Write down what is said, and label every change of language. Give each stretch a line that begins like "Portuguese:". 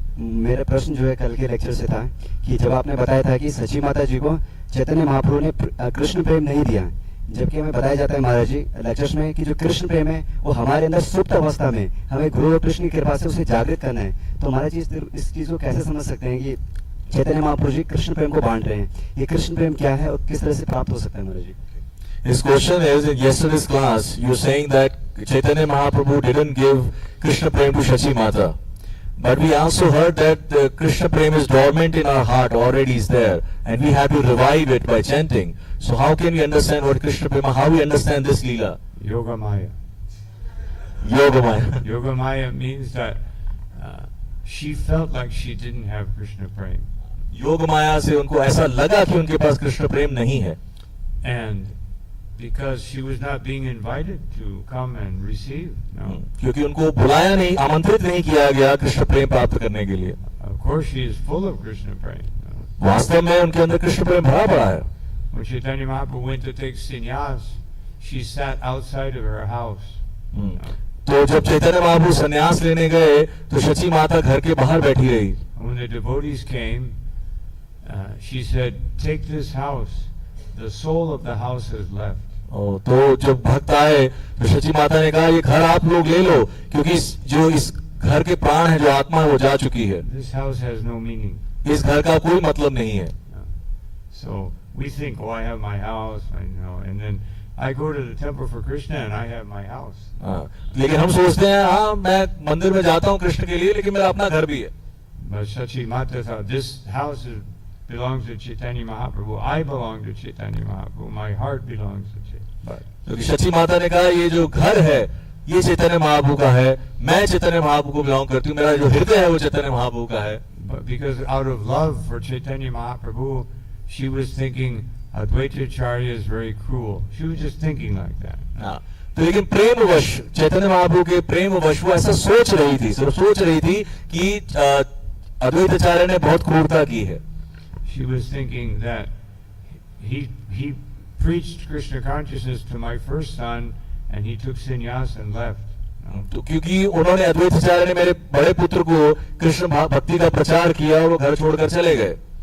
Hindi: मेरा प्रश्न जो है कल के लेक्चर से था कि जब आपने बताया था कि सची माता जी को चैतन्य महाप्रभु ने कृष्ण प्रेम नहीं दिया, जबकि हमें बताया जाता है महाराज जी लेक्चर्स में कि जो कृष्ण प्रेम है वो हमारे अंदर सुप्त अवस्था में, हमें गुरु और कृष्ण की कृपा से उसे जागृत करना है. तो महाराज जी इस चीज को कैसे समझ सकते हैं कि चैतन्य महाप्रभु जी कृष्ण प्रेम को बांट रहे हैं, ये कृष्ण प्रेम क्या है और किस तरह से प्राप्त हो सकता है महाराज जी?
English: His question is, in yesterday's class, you're saying that Chaitanya Mahaprabhu didn't give Krishna Prem to Shachi Mata. But we also heard that the Krishna Prem is dormant in our heart, already is there, and we have to revive it by chanting. So how can we understand what Krishna Prema, how we understand this Leela? Yogamaya. Yogamaya. Yogamaya means that she felt like she didn't have Krishna Prem.
Hindi: Yogmaya से उनको ऐसा लगा कि उनके पास कृष्ण प्रेम नहीं है.
English: And because she was not being invited to come and receive. No.
Hindi: क्योंकि उनको बुलाया नहीं, आमंत्रित नहीं किया गया कृष्ण प्रेम प्राप्त करने के लिए.
English: Of course she is full of Krishna Prem. No.
Hindi: वास्तव में उनके अंदर कृष्ण प्रेम भरा पड़ा है.
English: When Chaitanya Mahaprabhu went to take sannyas, she sat outside of her house. No.
Hindi: तो जब चैतन्य महाप्रभु संन्यास लेने गए तो शची माता घर के बाहर बैठी रही.
English: When the devotees came, she said, "Take this house. The soul of the house has left."
Hindi: तो जब भक्त आए तो शची माता ने कहा ये घर आप लोग ले लो, क्योंकि जो इस घर के प्राण है, जो आत्मा है, वो जा चुकी है.
English: This house has no meaning.
Hindi: इस घर का कोई मतलब नहीं है.
English: So we think, oh, I have my house, and then I go to the temple for Krishna and I have my house.
Hindi: लेकिन हम सोचते हैं हाँ मैं मंदिर में जाता हूँ कृष्ण के लिए, लेकिन मेरा अपना घर भी है.
English: But Shachi Mata thought, this house belongs to Chaitanya Mahaprabhu. I belong to Chaitanya Mahaprabhu. My heart belongs to Chaitanya.
Hindi: क्योंकि शची माता ने कहा ये जो घर है ये चैतन्य महाप्रभु का है, मैं चैतन्य महाप्रभु को बिलोंग करती हूँ, मेरा जो हृदय है वो चैतन्य महाप्रभु का है.
English: But because out of love for Chaitanya Mahaprabhu, she was thinking Advaita Acharya is very cruel. She was just thinking like that.
Hindi: हाँ, तो लेकिन प्रेमवश चैतन्य महाप्रभु के प्रेमवश वो ऐसा सोच रही थी, सिर्फ सोच रही थी कि अद्वैताचार्य ने बहुत क्रूरता की है।
English: She was thinking that he preached Krishna consciousness to my first son and he took sannyas and left.
Hindi: तो क्योंकि उन्होंने अद्वैताचार्य ने मेरे बड़े पुत्र को कृष्ण भक्ति का प्रचार किया और वो घर छोड़कर चले गए।